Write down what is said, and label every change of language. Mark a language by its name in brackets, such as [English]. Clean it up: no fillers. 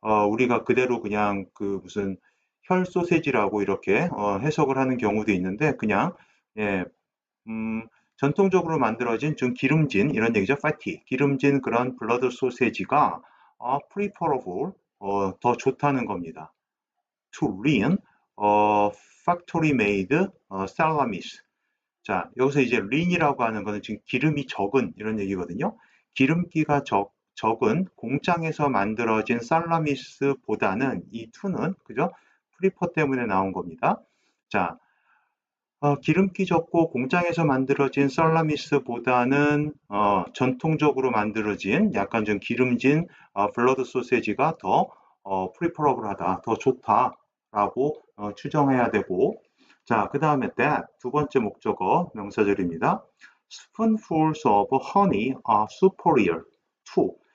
[Korean] 우리가 그대로 그냥 무슨 혈 소세지라고 이렇게 해석을 하는 경우도 있는데, 그냥, 예, 전통적으로 만들어진 좀 기름진 이런 얘기죠. fatty 기름진 그런 블러드 소세지가 preferable 더 좋다는 겁니다. [English] to lean factory made salamis. [Korean] 자, 여기서 이제 lean이라고 하는 거는 지금 기름이 적은 이런 얘기거든요. 기름기가 적은 공장에서 만들어진 살라미스보다는 이 to는 그죠? prefer 때문에 나온 겁니다. 자, 기름기 적고 공장에서 만들어진 살라미스보다는 전통적으로 만들어진 약간 좀 기름진 블러드 소세지가 더 프리퍼러블하다, 더 좋다라고 추정해야 되고 자, 그 다음에 that 두 번째 목적어 명사절입니다. [English] Spoonfuls of honey are superior to